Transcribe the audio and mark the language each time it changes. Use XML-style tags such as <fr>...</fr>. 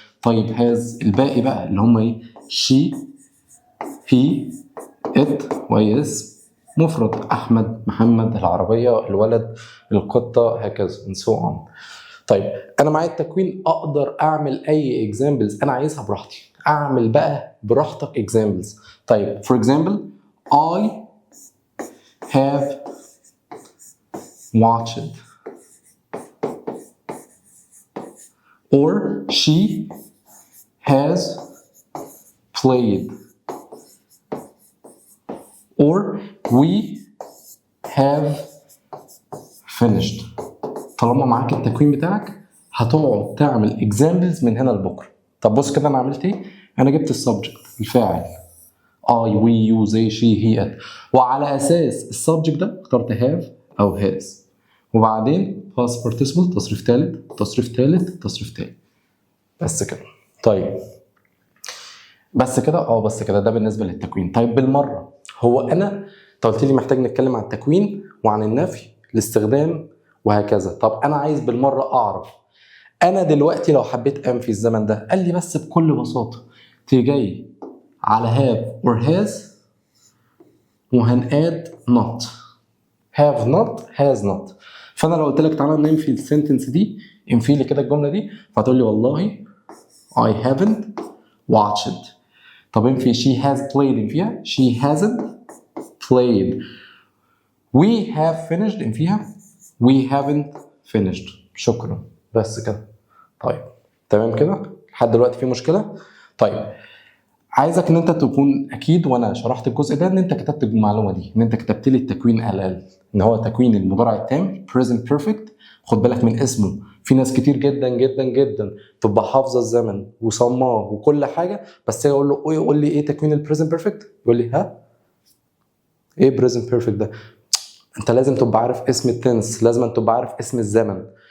<ar>طيب، هاز الباقي بقى اللي هم ايه؟ شي، هي، ات، واي اسم مفرد: احمد، محمد، العربيه، الولد، القطه، هكذا</ar> <en>and so on.</en> <ar>طيب، انا معايا التكوين، اقدر اعمل اي اكزامبلز انا عايزها براحتي. اعمل بقى براحتك اكزامبلز.</ar> <en>طيب، for example I have watched, or she has played, or we have finished.</en> <ar>طالما معاك التكوين بتاعك هتقعد تعمل اكزامبلز من هنا لبكره. طب بص كده انا عملت ايه؟ انا جبت السبجكت الفاعل اي، وي، يو، زي، شي، هي، ات، وعلى اساس السبجكت ده اخترت هاف او هاز، وبعدين باست بارتيسيبل، تصريف ثالث، تصريف ثالث، تصريف ثالث. بس كده. طيب، بس كده ده بالنسبه للتكوين. طيب، بالمره، هو انت قلت لي محتاج نتكلم عن التكوين وعن النفي، الاستخدام، وهكذا. طب انا عايز بالمره اعرف انا دلوقتي لو حبيت انفي الزمن ده. قال لي بس بكل بساطه تيجي جاي على</ar> <en>have or has</en> <ar>وهنقاد not.</ar> <en>have not، has not.</en> <ar>فانا لو قلت لك تعالى ننفي السنتنس دي، انفي لي كده الجمله دي، فهتقول لي والله</ar> <en>I haven't watched.</en> <ar>طب انفي</ar> <en>she has played،</en> <ar>انفيها</ar> <en>she hasn't played. we have finished</en> <ar>إن فيها</ar> <en>we haven't finished.</en> <ar>شكرا، بس كده. طيب تمام كده لحد دلوقتي في مشكلة؟ طيب عايزك ان انت تكون اكيد وانا شرحت الجزء ده ان انت كتبت المعلومه دي، ان انت كتبت لي التكوين ان هو تكوين المضارع التام present perfect. خد بالك من اسمه، في ناس كتير جدا جدا جدا تبقى حافظه الزمن وصماه وكل حاجه، بس اقول له يقول لي ايه تكوين البريزنت بيرفكت، يقول لي ها ايه بريزنت بيرفكت ده؟ انت لازم تبقى عارف اسم التنس، لازم تبقى عارف اسم الزمن.</ar>